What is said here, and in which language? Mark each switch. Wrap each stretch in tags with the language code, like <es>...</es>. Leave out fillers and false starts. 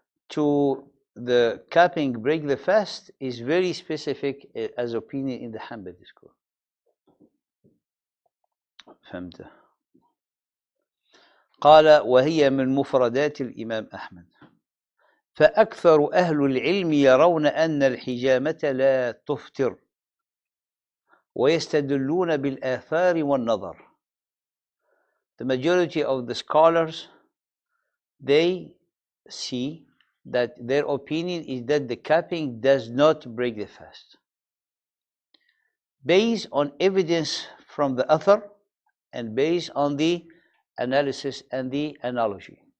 <en>To the cupping, break the fast, is very specific as opinion in the Hanbali school.</en> <ar>فهمت؟ قال وهي من مفردات الإمام أحمد. فأكثر أهل العلم يرون أن الحجامة لا تفطر ويستدلون بالآثار والنظر.</ar> <en>The majority of the scholars, they see that their opinion is that the cupping does not break the fast, based on evidence from the author and based on the analysis and the analogy.</en>